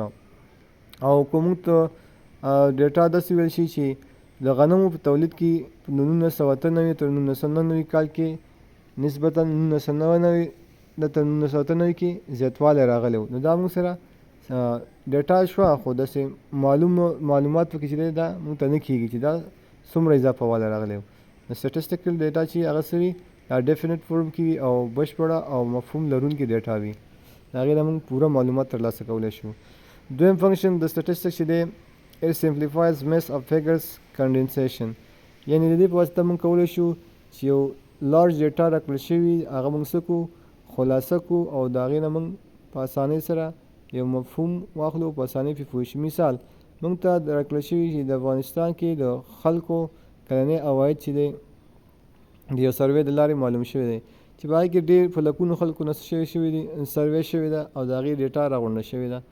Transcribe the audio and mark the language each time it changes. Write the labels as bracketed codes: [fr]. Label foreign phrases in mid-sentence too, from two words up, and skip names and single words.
[ps] او که موږ ته ډیټا داسې ویل شي چې د غنمو په تولید کې په 1998 تر 1999 کال کې نسبتا 1999 تر 1999 کې زیاتوالی راغلی و، نو دا موږ سره ډیټا شوه، خو داسې معلومات پکې چې دی دا موږ ته نه کېږي چې دا څومره اضافه والی راغلی و. د [en] statistical data [ps] چې هغه څه وي، دا [en] definite form [ps] کې وي او بشپړه او مفهوم لرونکې ډیټا وي، د هغې نه موږ پوره معلومات ترلاسه کولی شو. [en] دویم فنکشن د سټیټسټکس چې دی it simplifies mess of figures condensation. [ps] یعنې د دې په واسطه موږ کولی شو چې یو [en] large data [ps] راکړل شوي هغه موږ څه کړو، خلاصه کو او د هغې نه موږ په اسانۍ سره یو مفهوم واخلو، په اسانۍ پرې پوه شو. مثال موږ ته راکړل شوي چې د افغانستان کې د خلکو کلنی عواید چې دی د یو سروې د لارې معلوم شوی دی چې په هغې کې ډېر په لکونو خلکو نه شوي دي، سروې شوې ده او د هغې ډیټا راغونډه شوې ده.